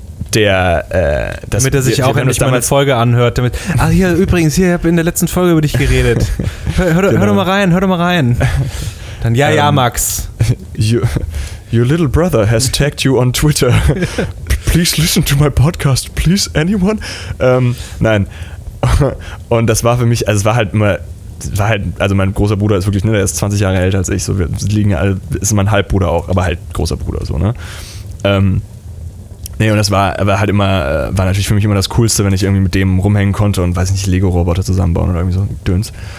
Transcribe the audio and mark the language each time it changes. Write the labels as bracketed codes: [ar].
[de] das damit er sich auch endlich mal eine Folge anhört. Damit, ach hier, übrigens, hier, ich habe in der letzten Folge über dich geredet. Hör doch mal rein. Dann, ja, Max. [en] Your little brother has tagged you on Twitter. Please listen to my podcast. Please, anyone? Nein. [de] Und das war für mich, also es war halt immer, also mein großer Bruder ist wirklich, ne, der ist 20 Jahre älter als ich, so wir liegen alle, ist mein Halbbruder auch, aber halt großer Bruder, so, ne? Nee, und das war natürlich für mich immer das Coolste, wenn ich irgendwie mit dem rumhängen konnte und, weiß nicht, Lego-Roboter zusammenbauen oder irgendwie so ein Döns.